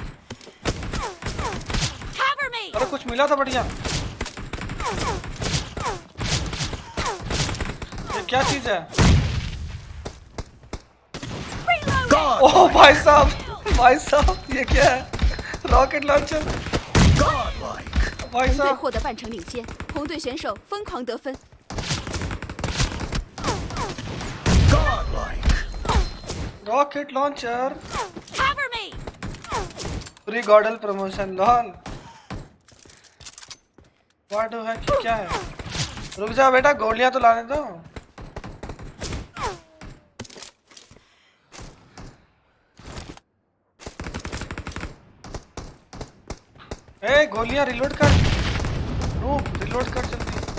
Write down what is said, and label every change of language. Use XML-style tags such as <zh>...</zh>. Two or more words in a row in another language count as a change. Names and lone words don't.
<hi>अरे कुछ मिला था बढ़िया। ये क्या चीज है? ओह भाई साहब ये क्या है?</hi> <en>rocket launcher. भाई</en> <hi>红队 साहब</hi> <zh>获得半程领先，红队选手疯狂得分。</zh> <en>rocket launcher. free godal promotion lol.</en> <hi>वाडू है कि क्या है? रुक जा बेटा, गोलियां तो लाने दो। ए गोलियां रिलोड कर, रिलोड कर जल्दी।</hi>